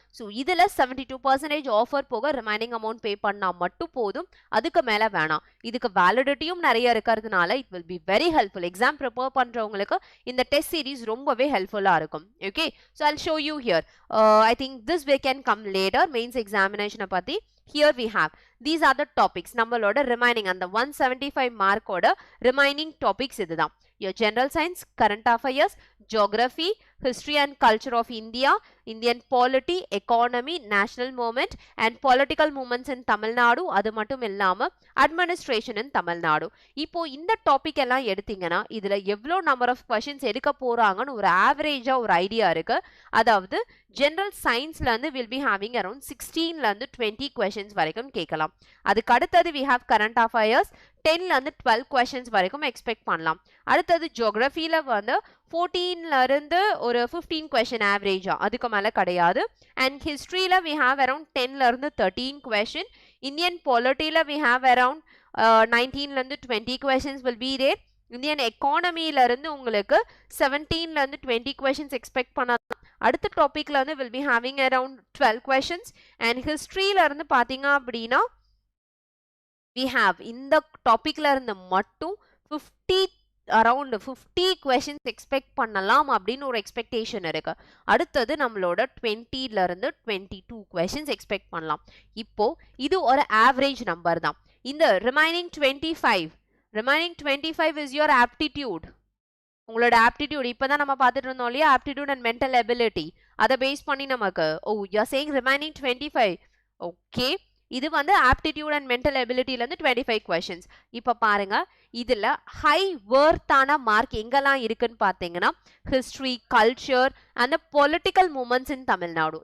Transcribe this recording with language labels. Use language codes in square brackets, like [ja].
[ta] So இதில் 72% offer போக remaining amount pay பண்ணால் மட்டும் போதும், அதுக்கு மேலே வேணாம். இதுக்கு வேலிடிட்டியும் நிறைய இருக்கிறதுனால [en] It will be very helpful. [ta] Exam prepare பண்ணுறவங்களுக்கு இந்த டெஸ்ட் சீரீஸ் ரொம்பவே ஹெல்ப்ஃபுல்லாக இருக்கும். [en] Okay, so I'll show you here. I think this way can come later [ta] mains எக்ஸாமினேஷனை பற்றி. [en] Here we have, these are the topics. [ta] நம்மளோட remaining அந்த 175 மார்க்கோட remaining topics இதுதான். [en] Your general science, current affairs, geography, history and culture of India, Indian polity, economy, national movement and political movements in Tamil Nadu, [ta] அது மட்டும் இல்லாம [en] administration in Tamil Nadu. [ta] இப்போ இந்த topic எல்லாம் எடுத்தீங்கன்னா இதுல எவ்வளோ நம்பர் ஆஃப் கொஸ்டின்ஸ் எடுக்க போறாங்கன்னு ஒரு ஆவரேஜா ஒரு ஐடியா இருக்கு. அதாவது ஜெனரல் சயின்ஸ்ல இருந்து [en] will be having around [ta] 16ல இருந்து 20 கொஸ்டின்ஸ் வரைக்கும் கேட்கலாம். அதுக்கு அடுத்தது [en] we have current affairs [ta] 10ல இருந்து 12 கொஸ்டின்ஸ் வரைக்கும் எக்ஸ்பெக்ட் பண்ணலாம். அடுத்தது ஜியோகிராஃபில வந்து 14ல இருந்து ஒரு 15 கொஸ்டின் ஆவரேஜா, அதுக்கு மேல கிடையாது. அண்ட் ஹிஸ்டரியில [en] we have around [ta] 10ல இருந்து 13 question. Indian பாலிட்டியில [en] we have around [ta] 19ல இருந்து 20 questions [en] will be there. [ta] Indian எக்கானமியில இருந்து உங்களுக்கு 17ல இருந்து 20 கொஸ்டின்ஸ் எக்ஸ்பெக்ட் பண்ணலாம். அடுத்த டாபிக்ல வந்து [en] will be having around 12 questions. [ta] and historyல இருந்து பாத்தீங்க அப்படின்னா [en] we have [ta] இந்த டாபிக்ல இருந்து மட்டும் 50 questions எக்ஸ்பெக்ட் பண்ணலாம் அப்படின்னு ஒரு எக்ஸ்பெக்டேஷன் இருக்கு. அடுத்தது நம்மளோட 20ல இருந்து 22 questions எக்ஸ்பெக்ட் பண்ணலாம். இப்போ இது ஒரு ஆவரேஜ் நம்பர் தான். இந்த ரிமைனிங் [en] 25 is your aptitude. [ta] உங்களோட ஆப்டிடியூட் இப்பதான் நம்ம பார்த்துட்டு இருந்தோம் இல்லையா, ஆப்டிடியூட் அண்ட் மென்டல் எபிலிட்டி, அதை பேஸ் பண்ணி நமக்கு [en] You are saying remaining 25. [ta] Okay, இது வந்து ஆப்டிடியூட் அண்ட் மென்டல் எபிலிட்டில இருந்து 25 கொஸ்டின்ஸ். இப்போ பாருங்க, இதுல ஹை வர்த்தான மார்க் எங்கெல்லாம் இருக்குன்னு பார்த்தீங்கன்னா history, culture and political moments in Tamil Nadu.